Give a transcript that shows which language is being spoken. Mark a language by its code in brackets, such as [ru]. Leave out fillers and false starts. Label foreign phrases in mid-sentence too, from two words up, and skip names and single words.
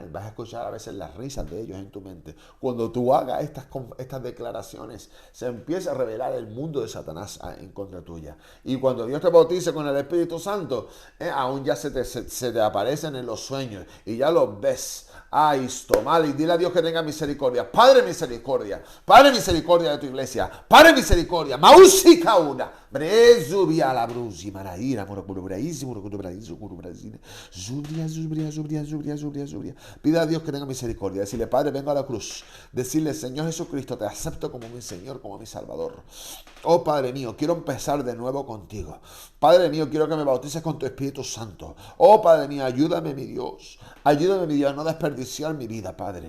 [es] Vas a escuchar a veces las risas de ellos en tu mente. Cuando tú hagas estas declaraciones, se empieza a revelar el mundo de Satanás en contra tuya. Y cuando Dios te bautice con el Espíritu Santo, aún ya se te aparecen en los sueños y ya los ves. Y dile a Dios que tenga misericordia. Padre misericordia de tu iglesia. Padre misericordia. Kausi kauna. Brezubia la brusi maraira morocurubraísi morocurubraísi morocurubraísi. Zubria. Pida a Dios que tenga misericordia. Decirle, Padre, vengo a la cruz. Decirle, Señor Jesucristo, te acepto como mi Señor, como mi Salvador. Oh Padre mío, quiero empezar de nuevo contigo. Padre mío, quiero que me bautices con tu Espíritu Santo. Oh Padre mío, ayúdame mi Dios. Ayúdame mi Dios a no desperdiciar mi vida, Padre.